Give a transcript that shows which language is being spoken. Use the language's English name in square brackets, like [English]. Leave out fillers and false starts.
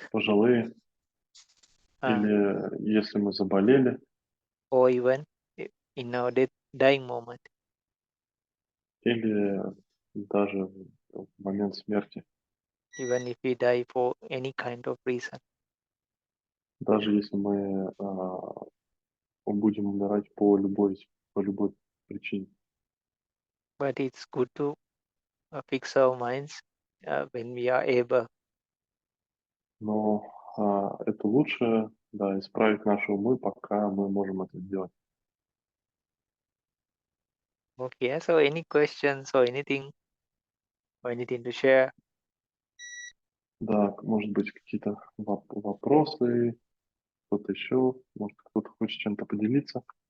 [Russian] пожилые, или если мы заболели, [English] or even in our dying moment. [Russian] или даже в момент смерти. [English] Even if we die for any kind of reason. [Russian] Даже если мы будем умирать по любой причине. [English] But it's good to fix our minds when we are able. [Russian] Но это лучше, да, исправить наши умы, пока мы можем это сделать. [English] Okay, so any questions or anything to share? [Russian] Да, может быть, какие-то вопросы, кто-то еще, может, кто-то хочет чем-то поделиться.